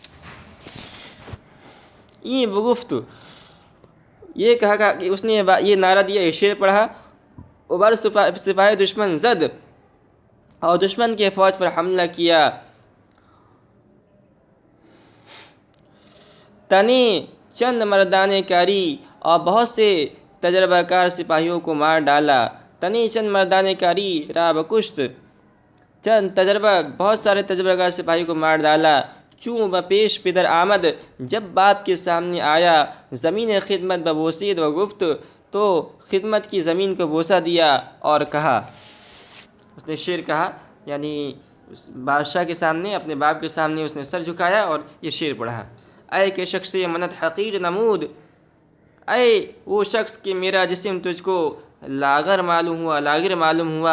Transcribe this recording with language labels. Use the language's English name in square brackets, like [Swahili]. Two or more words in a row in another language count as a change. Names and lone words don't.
[Urdu] یہ بگفت، یہ کہا کہ اس نے یہ نعرہ دیا، یہ شعر پڑھا، [Persian] ابر سپاہی دشمن زد، [Urdu] اور دشمن کے فوج پر حملہ کیا. [Persian] تنی چند مردانے کاری، [Urdu] اور بہت سے تجربہ کار سپاہیوں کو مار ڈالا. [Persian] تنی چند مردانے کاری را بکشت، [Urdu] بہت سارے تجربہ کار سپاہی کو مار ڈالا. [Persian] چوں بپیش پدر آمد، [Urdu] جب باپ کے سامنے آیا. [Persian] زمین خدمت ببوسید و گفت، [Urdu] تو خدمت کی زمین کو بوسہ دیا اور کہا، اس نے شعر کہا، یعنی بادشاہ کے سامنے، اپنے باپ کے سامنے اس نے سر جھکایا اور یہ شعر پڑھا. [Persian] اے کہ شخص منت حقیر نمود، [Urdu] اے وہ شخص کہ میرا جسم تجھ کو لاغر معلوم ہوا.